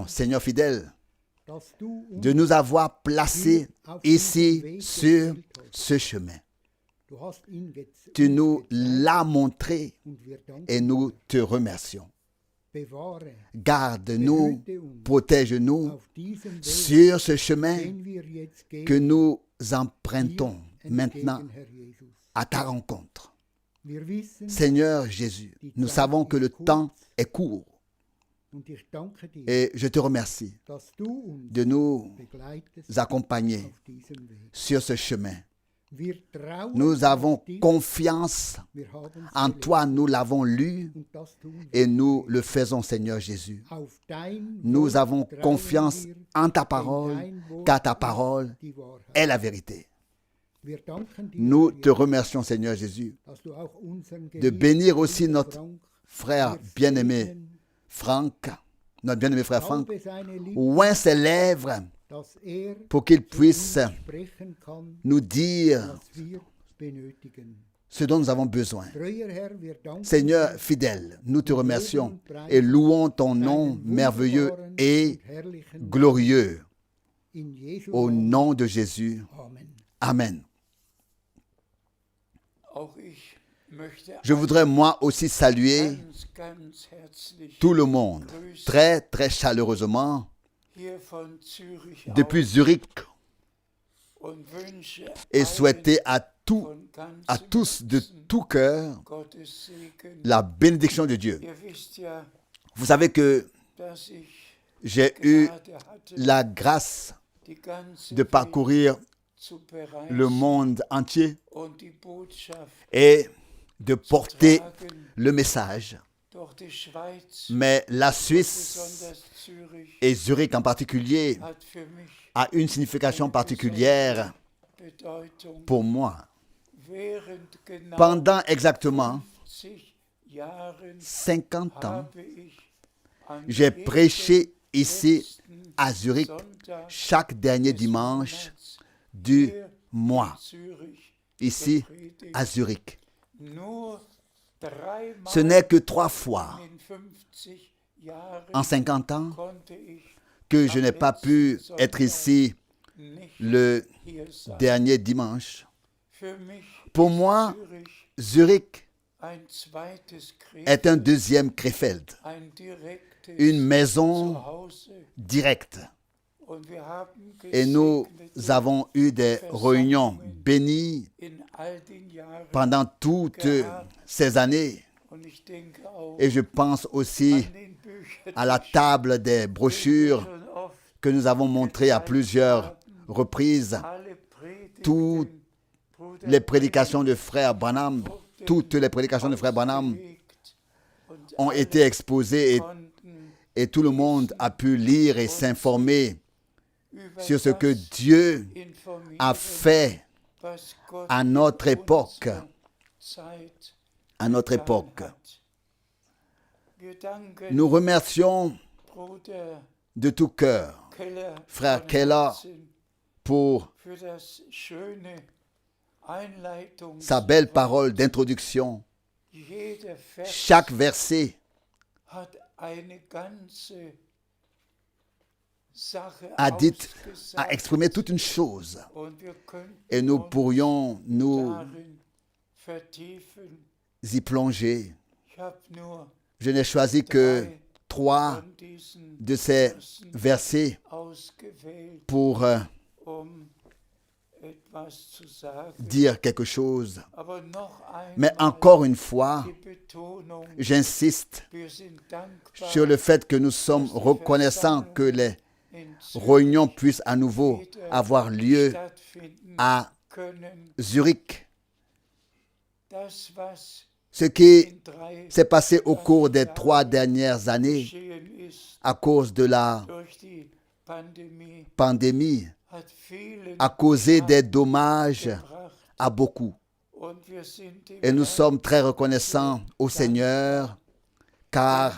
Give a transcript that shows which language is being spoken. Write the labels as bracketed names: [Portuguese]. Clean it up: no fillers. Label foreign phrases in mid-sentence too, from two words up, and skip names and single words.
[German] Herr, [French] Seigneur fidèle, [German] dass du uns [French] de nous avoir placés ici sur ce chemin. [German] Du hast ihn [French] Tu [German] uns [French] nous [German] gezeigt [French] l'as montré [German] und wir danken [French] et nous [German] dir. [French] te remercions. [German] Bewahre, [French] Garde-nous, [German] behüte uns [French] protège-nous [German] auf diesem Weg, [French] sur ce chemin [German] den wir jetzt gehen, [French] que nous [German] dir [French] empruntons maintenant [German] entgegen, Herr Jesus. [French] à ta rencontre. [German] Wir wissen [French] Seigneur Jésus, nous savons que le temps est court [German] und ich danke dir, [French] et je te remercie [German] dass du uns [French] de nous [German] begleitest [French] accompagner [German] auf diesem Weg. [French] sur ce chemin. [German] Wir trauen [French] Nous avons [German] auf dich. [French] confiance [German] Wir haben's [French] en [German] gelesen. [French] toi, nous l'avons lu [German] Und das tun wir. [French] et nous le faisons, Seigneur Jésus. [German] Auf dein [French] Nous [German] Wort [French] avons [German] trauen [French] confiance [German] wir, [French] en ta [German] denn [French] parole, [German] dein Wort [French] car ta [German] ist [French] parole [German] die Wahrheit. [French] est la vérité. [German] Wir danken dir, [French] Nous [German] Herr, [French] te remercions, Seigneur Jésus, [German] dass du auch unseren [French] de [German] geliebten [French] bénir aussi [German] Bruder [French] notre [German] Frank [French] frère [German] wir [French] bien-aimé [German] segnen. [French] Franck, notre bien-aimé frère Franck, [German] Taube seine Lippen, [French] oint ses lèvres [German] dass [French] pour qu'il [German] zu [French] puisse [German] uns sprechen kann, [French] nous dire [German] was wir benötigen. [French] ce dont nous avons besoin. [German] Treuer Herr, wir danken [French] Seigneur [German] dir [French] fidèle, nous te remercions et louons ton nom [German] deinen [French] merveilleux [German] wunderbaren [French] et [German] und herrlichen [French] glorieux. [German] in Jesu [French] Au [German] Namen. [French] nom de Jésus. [German] Amen. [French] Amen. [German] Auch ich möchte [French] Je voudrais moi aussi saluer [German] ganz herzlich [French] tout le monde, très très chaleureusement, [German] hier von Zürich [French] depuis Zurich, [German] aus und wünsche [French] et [German] allen [French] souhaiter à [German] von ganzem [French] tous de [German] Herzen [French] tout cœur [German] Gottes Segen. [French] la bénédiction de Dieu. [German] Ihr wisst ja, [French] Vous savez que [German] dass ich [French] j'ai eu [German] Gnade hatte, [French] la grâce [German] die ganze [French] de parcourir [German] Welt zu bereisen [French] le monde entier [German] und die Botschaft [French] et de porter [German] tragen. [French] le message. [German] Doch die Schweiz, [French] Mais la Suisse [German] besonders Zürich, [French] et Zurich en particulier [German] hat für mich [French] a une signification particulière [German] Bedeutung. [French] pour moi. [German] Während genau [French] Pendant exactement [German] 50 Jahren [French] 50 ans, [German] habe ich an [French] j'ai [German] jedem [French] prêché ici [German] letzten [French] à Zurich [German] Sonntag [French] chaque dernier [German] des [French] dimanche [German] Monats [French] du [German] hier [French] mois, [German] in Zürich [French] ici [German] gepredigt. [French] à Zurich. [German] Nur dreimal [French] Ce n'est que 3 fois [German] in 50 Jahren [French] en 50 ans [German] konnte ich [French] que je n'ai pas pu être ici [German] nicht [French] le [German] hier sein. [French] dernier dimanche. [German] Für mich [French] Pour moi, [German] Zürich [French] Zurich [German] ein zweites [French] est un [German] Krefeld, [French] deuxième Krefeld, [German] ein direktes [French] une maison [German] Zuhause. [French] directe. [German] Und wir haben [French] Et nous [German] gesegnete [French] avons eu des réunions bénies [German] in all den Jahren. [French] pendant toutes ces années. [German] Und ich denke auch [French] Et je pense aussi [German] an den Büchern, [French] à la table des [German] die wir [French] brochures [German] schon oft [French] que nous avons montrées à plusieurs reprises. [German] alle Predigten, [French] Toutes [German] Bruder [French] les prédications de frère Branham, toutes les prédications de frère Branham [German] ausgelegt und [French] ont [German] alle [French] été exposées [German] konnten [French] et tout le monde a pu lire et s'informer [German] über [French] sur ce que [German] das [French] Dieu [German] informieren, [French] a fait [German] was Gott [French] à notre [German] in [French] époque. [German] unserer Zeit [French] à notre [German] getan [French] époque. [German] hat. Wir danken [French] Nous remercions [German] Bruder [French] de tout cœur [German] Keller [French] Frère [German] von [French] Keller [German] Herzen [French] pour [German] für das schöne [French] sa belle [German] Einleitungswort. [French] parole d'introduction. [German] Jeder Vers [French] Chaque verset [German] hat eine ganze Sache [French] a dit, [German] ausgesagt. [French] a exprimé toute une chose. [German] Und wir könnten [French] Et nous [German] uns [French] pourrions nous [German] darin vertiefen. [French] y plonger. [German] Ich habe nur [French] Je n'ai choisi que [German] drei [French] 3 [German] von diesen [French] de ces [German] Versen [French] versets [German] ausgewählt, [French] pour [German] etwas zu sagen. [French] dire quelque chose. [German] Aber noch [French] Mais [German] einmal [French] encore une fois, [German] die Betonung, [French] j'insiste [German] wir sind dankbar, [French] sur le fait que nous sommes reconnaissants que les [German] in Zürich [French] réunions puissent à nouveau avoir lieu [German] stattfinden [French] à [German] können. [French] Zurich. [German] Das, was [French] Ce qui [German] in 3 [French] s'est passé au cours des 3 dernières années [German] geschehen ist [French] à cause de la [German] durch die Pandemie, [French] pandémie [German] hat vielen [French] a causé des dommages [German] gebracht. [French] à beaucoup. [German] Und wir sind dem [French] Et nous [German] Herrn [French] sommes très reconnaissants au Seigneur car